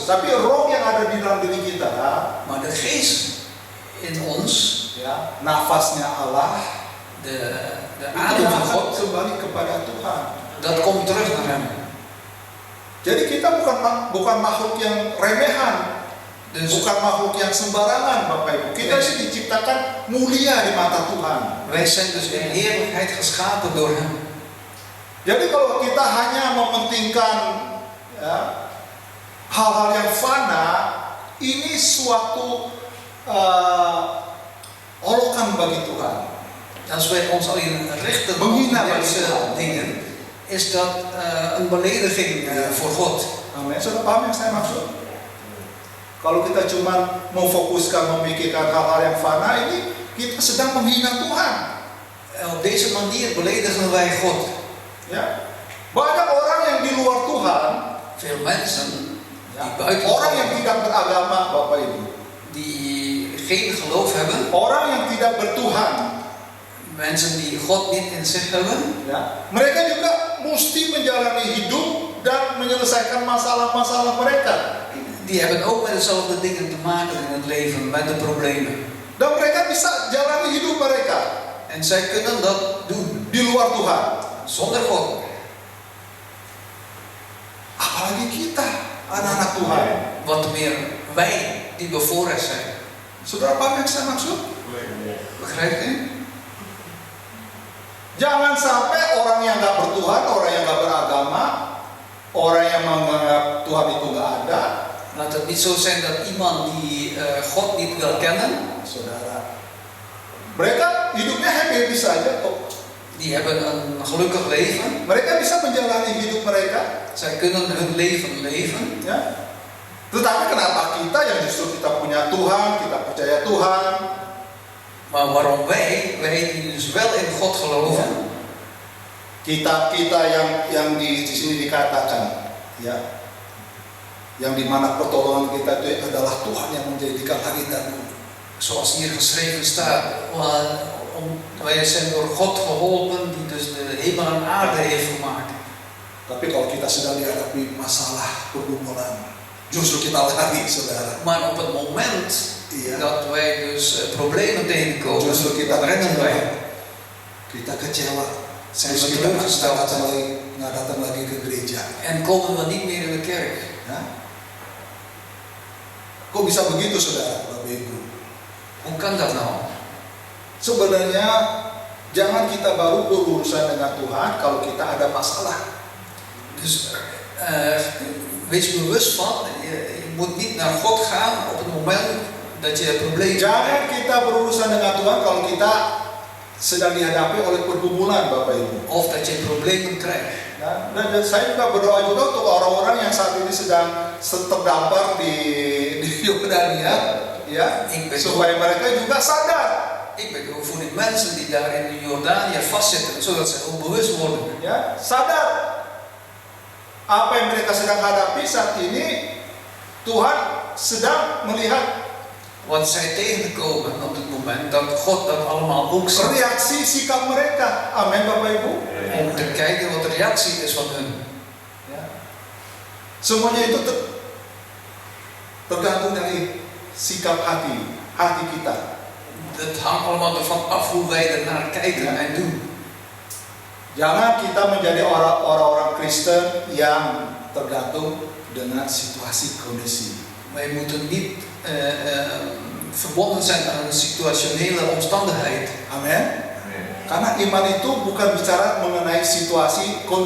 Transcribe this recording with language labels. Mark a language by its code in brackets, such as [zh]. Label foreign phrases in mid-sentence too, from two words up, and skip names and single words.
[id] Tapi roh yang ada di dalam diri kita, [nl] Maar de geest in ons, [id] ya, nafasnya Allah, [nl] de [id] itu [nl] adem van [id] akan [nl] God, [id] kembali kepada Tuhan. [nl] dat komt terug naar Hem. [id] Jadi kita bukan makhluk yang remehan, [nl] Dus [id] bukan makhluk yang sembarangan, Bapak Ibu. Kita Yes. ini diciptakan mulia di mata Tuhan. [nl] wij zijn dus in heerlijkheid geschapen door Hem. [id] Jadi kalau kita hanya mementingkan ya, hal-hal yang fana, ini suatu olokan bagi Tuhan. [nl] Als wij ons alleen richten op [id] Menghina [nl] deze [id] Tuhan. [nl] dingen, is dat een belediging voor God. [id] Amin. Sudah paham yang saya maksud? Kalau kita cuma memfokuskan memikirkan hal-hal yang fana, ini kita sedang menghina Tuhan. [nl] Op deze manier beledigen wij God. [id] Ya. Banyak orang yang di luar Tuhan, [nl] Veel mensen [id] ya, [nl] die buiten [id] orang yang tidak beragama, Bapak Ibu, [nl] die geen geloof hebben, [id] orang yang tidak bertuhan, [nl] mensen die God niet in zich hebben, [id] ya, mereka juga mesti menjalani hidup dan menyelesaikan masalah-masalah mereka. [nl] die hebben ook met dezelfde dingen te maken in het leven, met de problemen. [id] Dan mereka bisa jalani hidup mereka [nl] En zij kunnen dat doen, [id] di luar Tuhan. [nl] zonder God. [id] Apalagi kita, anak-anak Tuhan. [nl] Wat meer wij, die bevoorrecht zijn. [id] Saudara paham yang saya maksud? [nl] Begrijpt u? [id] Jangan sampai orang yang gak bertuhan, orang yang gak beragama, orang yang menganggap Tuhan itu gak ada, [nl] Laat het niet zo zijn dat iemand die God niet wil kennen, [id] saudara, mereka hidupnya happy saja kok. [nl] die hebben een gelukkig leven. [id] Mereka bisa menjalani hidup mereka, [nl] Zij kunnen hun leven leven. [id] ya. Tetapi kenapa kita yang justru kita punya Tuhan, kita percaya Tuhan, [nl] Maar waarom wij die dus wel in God geloven, [id] kita yang di sini dikatakan, ya, yang dimana pertolongan kita itu adalah Tuhan yang menjadikan langit dan bumi. [nl] zoals hier geschreven staat, wij zijn door God geholpen die dus de hemel en aarde heeft gemaakt. [id] Tapi kalau kita sedang dihadapi masalah pergumulan, justru kita lari, saudara. [nl] Maar op het moment [id] Iya. [nl] dat wij dus problemen tegenkomen, [id] Justru kita [nl] dan rennen wij. [id] Kita kecewa. [nl] Zijn [id] Terus [nl] we [id] kita [nl] teleurgesteld [id] nggak datang lagi ke gereja. [nl] en komen we niet meer in de kerk. [id] Ya. Kok bisa begitu, saudara, Bapak Ibu? [nl] Hoe kan dat nou? [id] Sebenarnya jangan kita baru berurusan dengan Tuhan kalau kita ada masalah. [nl] Dus wees bewust van, je moet niet naar God gaan op het moment dat je problemen [id] Jangan [nl] krijgt. [id] kita berurusan dengan Tuhan kalau kita sedang dihadapi oleh pergumulan, Bapak Ibu. [nl] Of dat je problemen krijgt. [id] Ya, dan saya juga berdoa juga untuk orang-orang yang saat ini sedang terdampar di Yordania, ya, supaya mereka juga sadar. [nl] Ik ben voor die mensen die daar in de Jordanië vastzitten, zodat ze ook bewust worden. [id] Ya, sadar apa yang mereka sedang hadapi saat ini. Tuhan sedang melihat [nl] Wat zij tegenkomen op dit moment, dat God dat allemaal ook ziet. [id] reaksi sikap mereka. Amin, Bapak Ibu. [nl] Om te kijken wat de reactie is van hun. [id] Ya. Semuanya itu tergantung dari sikap hati kita. [nl] Het hangt allemaal ervan af hoe wij ernaar kijken en doen. [id] Jangan kita menjadi orang-orang Kristen yang tergantung dengan situasi kondisi. [nl] Wij moeten niet verbonden zijn aan een situationele omstandigheid. [id] Amin. Karena iman itu bukan bicara mengenai situasi kondisi.